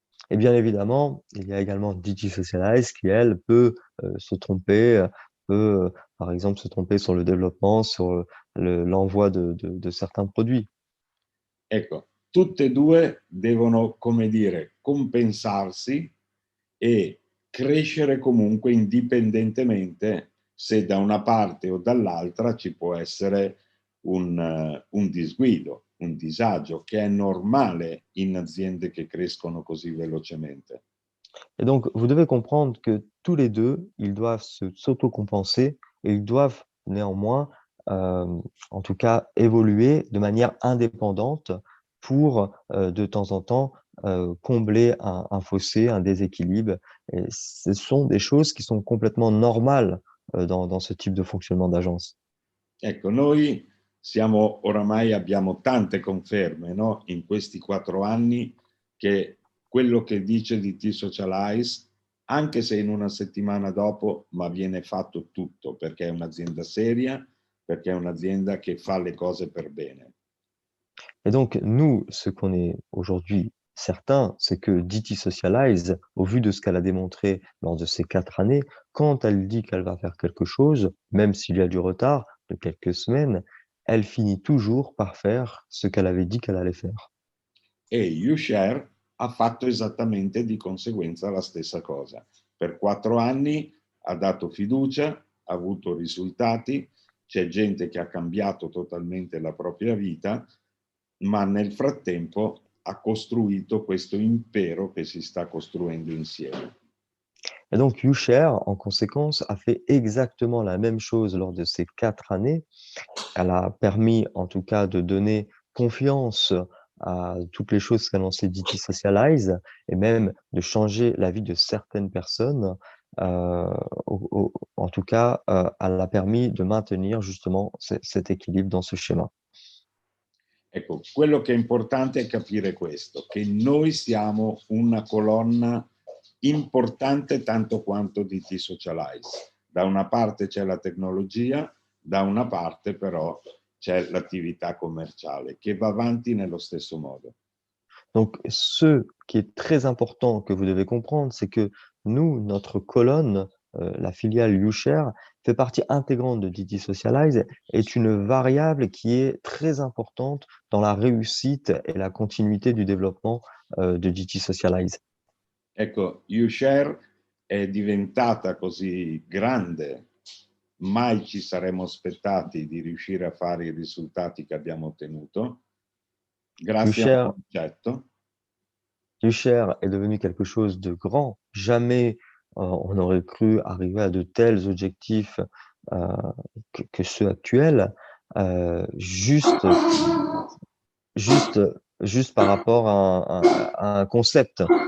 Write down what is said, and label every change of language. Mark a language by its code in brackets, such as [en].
[fr] Et bien évidemment, il y a également DT Socialize qui, elle, peut se tromper, peut, par exemple, se tromper sur le développement, sur l'envoi de certains produits. [it] Ecco, tutte e due devono, come dire, compensarsi e crescere comunque indipendentemente se da una parte o dall'altra ci può essere un disguido, un disagio, che è normale in aziende che crescono così velocemente. [fr] Et donc, vous devez comprendre que tous les deux, ils doivent s'auto-compenser et ils doivent néanmoins, en tout cas, évoluer de manière indépendante pour, de temps en temps, combler un fossé, un déséquilibre. Et ce sont des choses qui sont complètement normales, dans ce type de fonctionnement d'agence. [it] Ecco, noi oramai abbiamo tante conferme, no? In questi 4 anni che quello che dice DT Socialize, anche se in una settimana dopo, ma viene fatto tutto, perché è un'azienda seria, perché è un'azienda che fa le cose per bene. [fr] Et donc, nous, ce qu'on est aujourd'hui certain, c'est que DT Socialize, au vu de ce qu'elle a démontré lors de ces 4 années, quand elle dit qu'elle va faire quelque chose, même s'il y a du retard de quelques semaines, elle finit toujours par faire ce qu'elle avait dit qu'elle allait faire. [it] E YouShare ha fatto esattamente di conseguenza la stessa cosa. Per 4 anni ha dato fiducia, ha avuto risultati, c'è gente che ha cambiato totalmente la propria vita, ma nel frattempo ha costruito questo impero che si sta costruendo insieme. [fr] Et donc, YouShare, en conséquence, a fait exactement la même chose lors de ces 4 années. Elle a permis, en tout cas, de donner confiance à toutes les choses qu'annonçait DT Socialize et même de changer la vie de certaines personnes. En tout cas, elle a permis de maintenir justement cet équilibre dans ce schéma. [it] Ecco, quello che è importante è capire questo, che noi siamo una colonna importante tanto quanto DT Socialize. Da una parte c'è la tecnologia, da una parte però c'è l'attività commerciale che va avanti nello stesso modo. [fr] Donc, ce qui est très important que vous devez comprendre, c'est que nous, notre colonne, la filiale YouShare, fait partie intégrante de DT Socialize, est une variable qui est très importante dans la réussite et la continuité du développement de DT Socialize. [it] Ecco, YouShare è diventata così grande, mai ci saremmo aspettati di riuscire a fare i risultati che abbiamo ottenuto, grazie a un concetto. [fr] YouShare est devenu quelque chose de grand. Jamais on aurait cru arriver à de tels objectifs que ceux actuels. Juste juste par rapport à un concept.